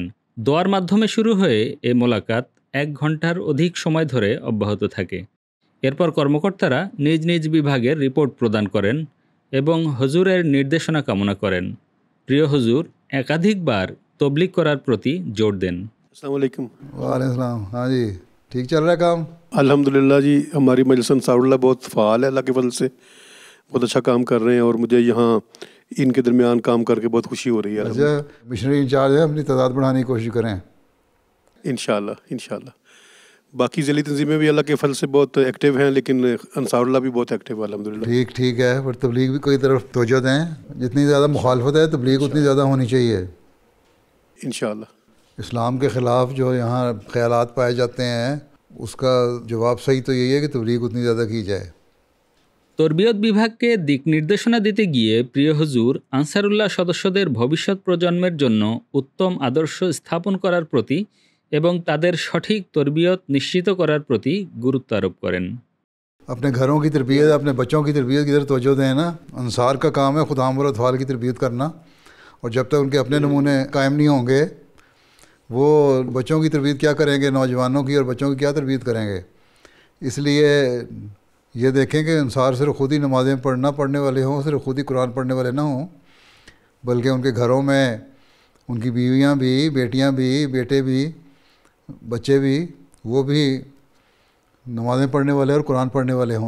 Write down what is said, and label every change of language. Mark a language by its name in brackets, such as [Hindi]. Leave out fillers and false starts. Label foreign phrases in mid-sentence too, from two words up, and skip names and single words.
[Bangla] দোয়ার মাধ্যমে শুরু হয়ে এই মোলাকাত 1 ঘন্টার অধিক সময় ধরে অব্যাহত থাকে। এরপর কর্মকর্তারা নিজ নিজ বিভাগের রিপোর্ট প্রদান করেন এবং হুজুরের নির্দেশনা কামনা করেন। প্রিয় হুজুর একাধিকবার তবলিগ করার প্রতি জোর দেন। [Urdu] السلام علیکم۔ وعلیکم السلام۔ ہاں جی، ٹھیک چل رہا ہے کام؟ الحمدللہ جی، ہماری مجلس انصاراللہ بہت فعال ہے، اللہ کے فضل سے بہت اچھا کام کر رہے ہیں، اور مجھے یہاں ان کے درمیان کام کر کے بہت خوشی ہو رہی ہے۔ اچھا، مشنری انچارج ہیں، اپنی تعداد بڑھانے کی کوشش کریں انشاءاللہ۔ باقی ذیلی تنظیمیں بھی اللہ کے فضل سے بہت ایکٹیو ہیں، لیکن انصاراللہ بھی بہت ایکٹیو ہے الحمدللہ۔ ٹھیک ہے، پر تبلیغ بھی کوئی طرف توجہ دیں، جتنی زیادہ مخالفت ہے تبلیغ اتنی زیادہ ہونی چاہیے۔ انشاءاللہ۔ اسلام کے خلاف جو یہاں خیالات پائے جاتے ہیں اس کا جواب صحیح تو یہی ہے کہ تبلیغ اتنی زیادہ کی جائے۔ [Bangla] তরবিয়ত বিভাগকে দিক নির্দেশনা দিতে গিয়ে প্রিয় হুজুর আনসারুল্লাহ সদস্যদের ভবিষ্যৎ প্রজন্মের জন্য উত্তম আদর্শ স্থাপন করার প্রতি এবং তাদের সঠিক তরবিয়ত নিশ্চিত করার প্রতি গুরুত্ব আরোপ করেন। [Urdu] اپنے گھروں کی تربیت، اپنے بچوں کی تربیت کی طرف توجہ دیں نا۔ انصار کا کام ہے خدام اور اطفال کی تربیت کرنا، اور جب تک ان کے اپنے نمونے قائم نہیں ہوں گے وہ بچوں کی تربیت کیا کریں گے، نوجوانوں کی اور بچوں کی کیا تربیت کریں گے۔ اس لیے یہ دیکھیں کہ انصار صرف خود ہی نمازیں پڑھنے والے ہوں، صرف خود ہی قرآن پڑھنے والے نہ ہوں، بلکہ ان کے گھروں میں ان کی بیویاں بھی، بیٹیاں بھی، بیٹے بھی، بچے بھی، وہ بھی نمازیں پڑھنے والے اور قرآن پڑھنے والے ہوں۔